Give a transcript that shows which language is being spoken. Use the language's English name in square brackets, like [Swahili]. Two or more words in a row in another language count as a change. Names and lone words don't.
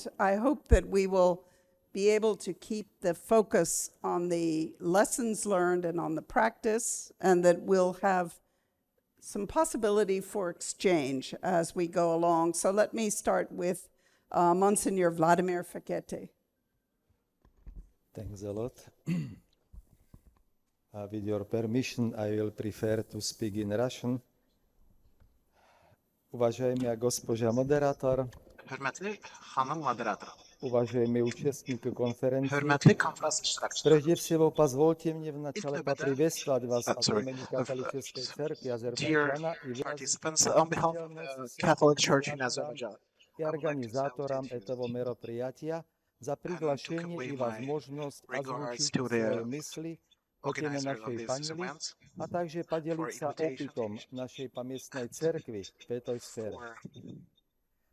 [English] I hope that we will be able to keep the focus on the lessons learned and on the practice, and that we'll have some possibility for exchange as we go along. So let me start with Monsignor Vladimir Faquette. Thanks a lot. With your permission, I will prefer to speak in Russian. [Russian] Уважаемая госпожа модератор, [Azerbaijani] Hörmətli xanım moderator, [Russian] уважаемые участники конференции, [Azerbaijani] hörmətli konfrans iştirakçıları. [Russian] прежде всего, позвольте мне вначале [Azerbaijani] İlk növbədə, [Russian] поприветствовать вас от имени [English] of [Russian] католической церкви [English] dear [Russian] Азербайджана и [English] participants, on behalf of the Catholic Church in Azerbaijan, [Russian] и организаторам этого мероприятия за приглашение и возможность озвучить свои мысли по теме нашей панели, а также поделиться опытом нашей поместной церкви в этой сфере.